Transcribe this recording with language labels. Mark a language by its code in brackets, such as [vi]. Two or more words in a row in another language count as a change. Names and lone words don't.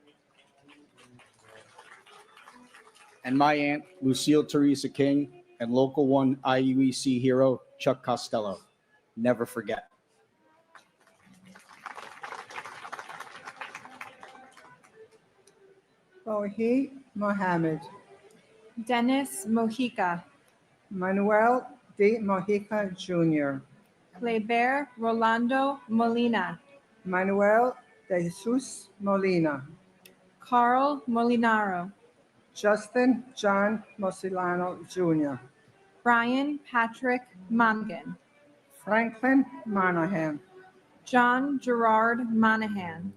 [en] and my aunt, Lucille Teresa King, and Local 1 IUEC hero, Chuck Costello. Never forget. Tawheed Mohammed, Dennis Mojica, Manuel D. Mojica Jr., Kleber Rolando Molina, Manuel de Jesus Molina, Carl Molinaro, Justin John Mosilano Jr., Brian Patrick Mongan, Franklin Monahan, John Gerard Monahan,